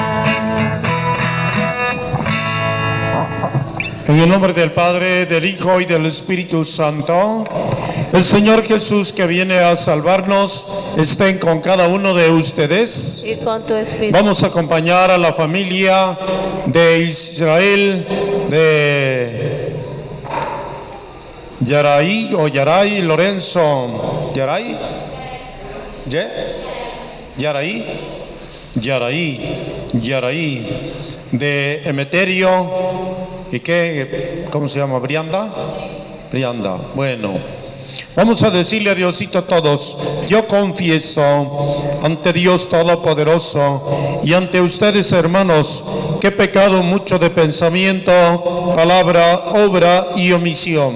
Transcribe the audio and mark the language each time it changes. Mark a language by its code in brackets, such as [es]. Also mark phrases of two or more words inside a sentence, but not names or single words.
[es] En el nombre del Padre, del Hijo y del Espíritu Santo, el Señor Jesús que viene a salvarnos, estén con cada uno de ustedes. Y con tu espíritu. Vamos a acompañar a la familia de Israel, de Yaray o Yaray Lorenzo. ¿Yaray? ¿Yaray? Yaray. De Emeterio. ¿Y qué? ¿Cómo se llama? ¿Brianda? Brianda. Bueno. Vamos a decirle a Diosito a todos: yo confieso ante Dios Todopoderoso y ante ustedes, hermanos, que he pecado mucho de pensamiento, palabra, obra y omisión.